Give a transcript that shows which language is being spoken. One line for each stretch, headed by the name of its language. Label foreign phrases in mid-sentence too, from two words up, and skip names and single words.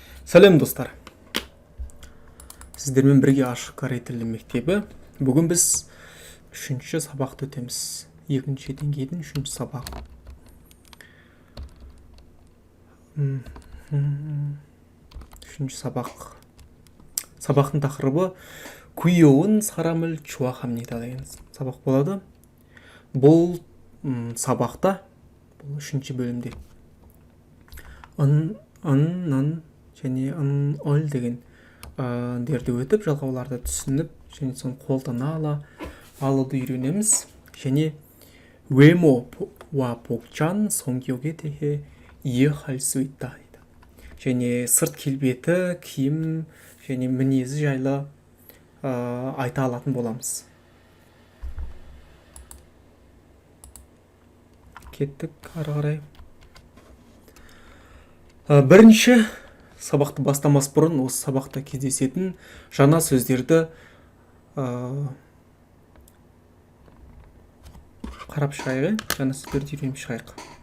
Kazakh: Сәлем достар, сіздермен бірге ашық корей тілі мектебі. Бүгін біз үшінші сабақты өтеміз. Екінші деңгейдің үшінші сабағы. Үшінші сабақ. Сабақтың тақырыбы
Korean: 귀여운 사람을 좋아합니다
Kazakh: деген сабақ болады. Бұл сабақта, бұл үшінші бөлімде ын және өл деген дерді өтіп, жалғауларды түсініп, және соны қолдана алуды үйренеміз.
Korean: және 외모와 복장, 성격에 대해 이해할 수 있다.
Kazakh: және сырт келбеті, киім және мінезі жайлы айта алатын боламыз. Кеттік ары қарай. Бірінші сабақты бастамас бұрын осы сабақта кездесетін жаңа сөздерді қарап шығайық, жаңа сөздерді үйреніп шығайық.